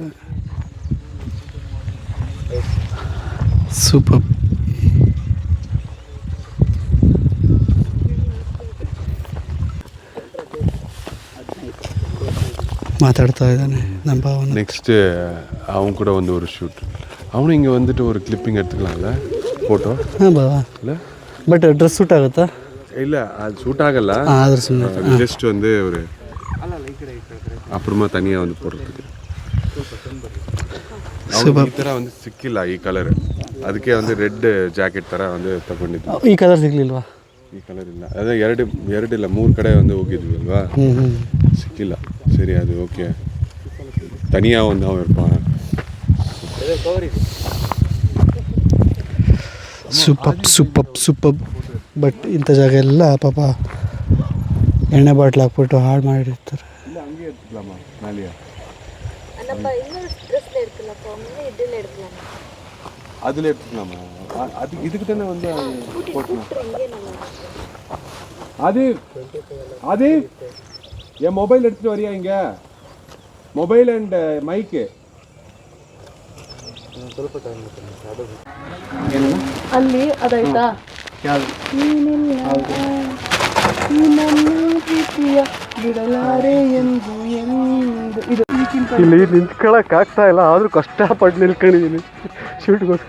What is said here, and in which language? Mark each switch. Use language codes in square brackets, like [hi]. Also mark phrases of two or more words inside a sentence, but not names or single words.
[kn] ಸೂಪರ್. ಮಾತಾಡ್ತಾ ಇದ್ದಾನೆ ನಮ್ಮ ಭಾವನ. ನೆಕ್ಸ್ಟ್ ಅವನು ಕೂಡ ಒಂದು ಶೂಟ್. ಅವನು ಹಿಂಗೆ [ta] வந்துட்டு ஒரு கிளிப்பிங் எடுத்துக்கலாம்ல [kn] ಫೋಟೋ. ಹಾಂ ಬಾವ, ಇಲ್ಲ [en] but dress suit [kn] ಆಗುತ್ತಾ? ಇಲ್ಲ, ಅದು ಸೂಟ್ ಆಗಲ್ಲ. ಆದ್ರೆ ಸುಮ್ಮನೆ [ta] ಜಸ್ಟ್ வந்து ஒரு அப்புறமா தனியா வந்து போடுறதுக்கு. [kn] ಈ ಥರ ಒಂದು ಸಿಕ್ಕಿಲ್ಲ ಈ ಕಲರ್, ಅದಕ್ಕೆ ಒಂದು [en] red jacket [kn] ಥರ ಒಂದು ತಗೊಂಡಿದ್ದು. ಈ ಕಲರ್ ಸಿಗ್ಲಿಲ್ವಾ? ಈ ಕಲರ್ ಇಲ್ಲ, ಅದೇ ಎರಡಿಲ್ಲ 3 ಕಡೆ ಒಂದು ಹೋಗಿದ್ವಿ ಅಲ್ವಾ, ಸಿಕ್ಕಿಲ್ಲ. ಸರಿ, ಅದು ಓಕೆ, ತನಿಯಾ ಒಂದು ನಾವು ಇರ್ಪಾನ. ಸೂಪರ್. ಬಟ್ ಇಂಥ ಜಾಗ ಎಲ್ಲ ಪಾಪ ಎಣ್ಣೆ ಬಾಟ್ಲು ಹಾಕ್ಬಿಟ್ಟು ಹಾಳು ಮಾಡಿರ್ತಾರೆ. [ta] அதில் எடுத்துக்கலாமா? அது இதுக்கு தானே வந்து அது என் மொபைல் எடுத்துட்டு வரியா? இங்க [en] mobile and mic [kn] ಅಲ್ಲಿ ಅದಾಯ್ತಾ? ಇಲ್ಲಿ ನಿಂತ್ಕೊಳಕ್ ಆಗ್ತಾ ಇಲ್ಲ, ಆದ್ರೂ ಕಷ್ಟಪಟ್ಟು ನಿಲ್ಕೊಂಡಿದ್ದೀನಿ ಶೂಟ್ಗೋಸ್ಕರ.